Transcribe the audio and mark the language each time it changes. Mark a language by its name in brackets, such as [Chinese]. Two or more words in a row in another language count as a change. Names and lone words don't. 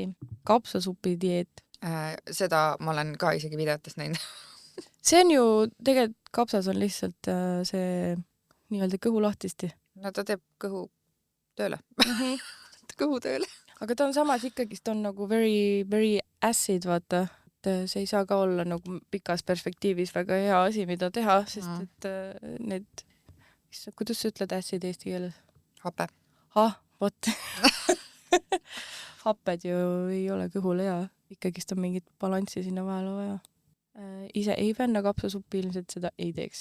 [Estonian] Kapsasupi dieet. Seda ma olen ka isegi videotest näinud. See on ju, tegelikult kapsas on lihtsalt see nii-öelda kõhu lahtisti. No ta teeb kõhu tööle. Kõhu tööle. Aga ta on samas ikkagi, ta on nagu [English] very, very acid, [Estonian] vaata. See ei saa ka olla nagu pikas perspektiivis väga hea asi, mida teha, sest et need, kuidas sa ütled acid eesti keeles? Hape. Vot. Happed ju ei ole kõhule hea. Ikkagist on mingit balanssi sinna vahele vaja. Ise ei fänna kapsasuppi, ilmselt seda ei teeks.